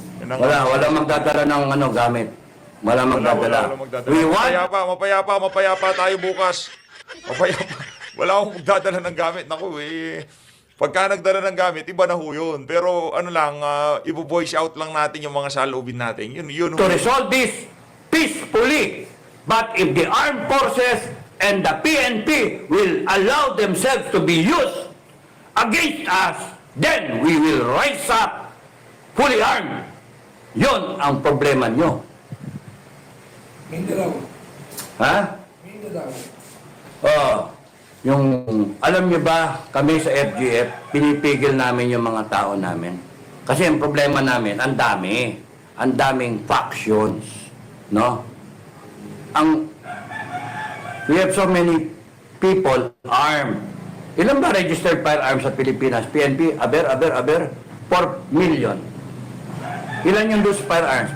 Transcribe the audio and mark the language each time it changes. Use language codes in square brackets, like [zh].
[tl] Wala magdadala ng gamit. Wala magdadala. [en] We want... [tl] Mapayapa tayo bukas. Mapayapa. Wala akong magdadala ng gamit. Naku, pagka nagdala ng gamit, iba na ho yun. Pero ano lang, i-voice out lang natin yung mga saloobin natin. Yun [en] To resolve this peacefully. But if the armed forces and the PNP will allow themselves to be used against us, then we will rise up fully armed. [tl] Yun ang problema nyo. Mindanao. Ha? Mindanao. Yung, alam niyo ba, kami sa FGF, pinipigil namin yung mga tao namin. Kasi ang problema namin, ang daming factions, no? [en] We have so many people armed. [tl] Ilan ba registered firearms sa Pilipinas? PNP, aber, 4 million. Ilan yung [en] those firearms?